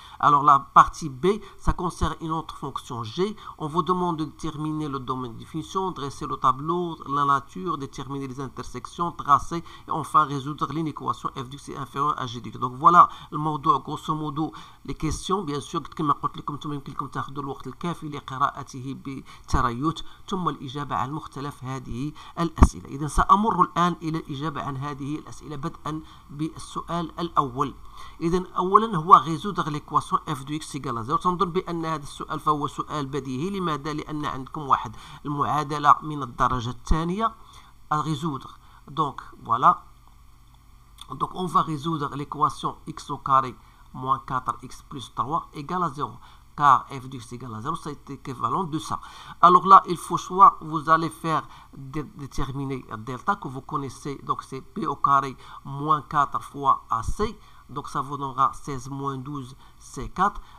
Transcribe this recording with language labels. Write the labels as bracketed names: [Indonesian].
[French] Alors, la partie B, ça concerne une autre fonction G. On vous demande de déterminer le domaine de définition, dresser le tableau, la nature, déterminer les intersections, tracer et enfin résoudre l'inéquation F de X est inférieur à G de X. Donc, voilà le موضوع grosso modo les questions. Bien sûr, [Arabic] كما قلت لكم ثم يمكنكم تاخذوا الوقت الكافي لقراءته بتريث ثم الإجابة عن مختلف هذه الأسئلة. إذن سأمر الآن إلى الإجابة عن هذه الأسئلة بدءا بالسؤال الأول. إذن أولا هو [French] résoudre l'équation f de x égale à 0. [Arabic] تنظن بأن هذا السؤال فهو سؤال بديهي. لماذا؟ لأن عندكم واحد المعادلة من الدرجة الثانية [French] à résoudre. Donc voilà. Donc on va résoudre l'équation x au carré moins 4x plus 3 égale à 0. Car f de x égale à 0, c'est équivalent de ça. Alors là, il faut soit vous allez faire déterminer delta que vous connaissez, donc c'est p au carré moins 4 fois ac, donc ça vous donnera 16 moins 12, c'est 4.